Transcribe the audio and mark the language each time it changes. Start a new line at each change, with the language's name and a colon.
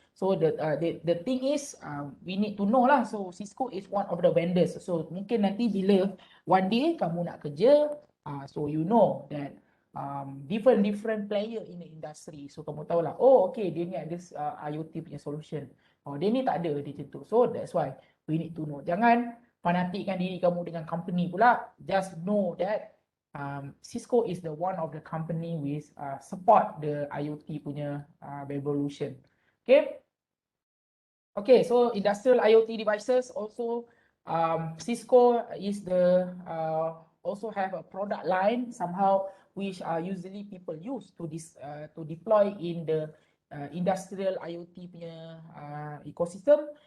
English: So the thing is we need to know lah. So Cisco is one of the vendors. So
Malay: mungkin nanti bila
English: one day
Malay: kamu nak kerja,
English: so you know that different player in the industry.
Malay: So kamu tahu lah, oh okay, dia ni ada IoT punya solution. Oh dia ni tak ada, dia macam tu.
English: So that's why we need to know.
Malay: Jangan fanatikkan diri kamu dengan company pula.
English: Just know that Cisco is the one of the company with support the IoT punya revolution. Okay. Okay, so industrial IoT devices also Cisco is the also have a product line somehow which usually people use to deploy in the industrial IoT punya ecosystem.